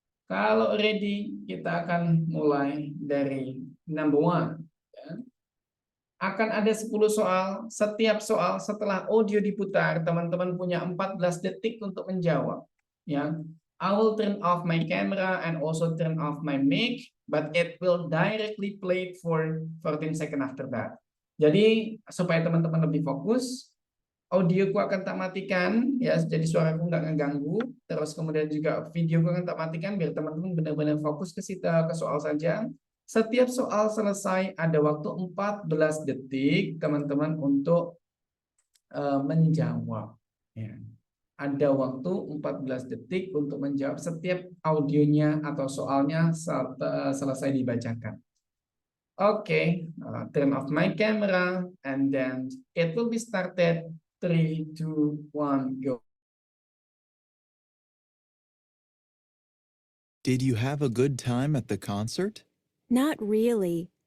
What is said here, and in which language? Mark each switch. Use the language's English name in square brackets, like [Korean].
[Indonesian] Kalau ready kita akan mulai dari number 1. Akan ada 10 soal, setiap soal setelah audio diputar, teman-teman punya 14 detik untuk menjawab. [English] Ya, I will turn off my camera and also turn off my mic, but it will directly play for 14 seconds after that. [Indonesian] Jadi supaya teman-teman lebih fokus, audioku akan tak matikan, ya, jadi suaraku nggak ngeganggu. Terus kemudian juga videoku akan tak matikan biar teman-teman benar-benar fokus ke soal saja. Setiap soal selesai ada waktu 14 detik teman-teman untuk menjawab. Ya. Ada waktu 14 detik untuk menjawab setiap audionya atau soalnya selesai dibacakan. [English] Oke, turn off my camera and then it will be started. 3, 2, 1, go. Did you have a good time at the concert? Not really.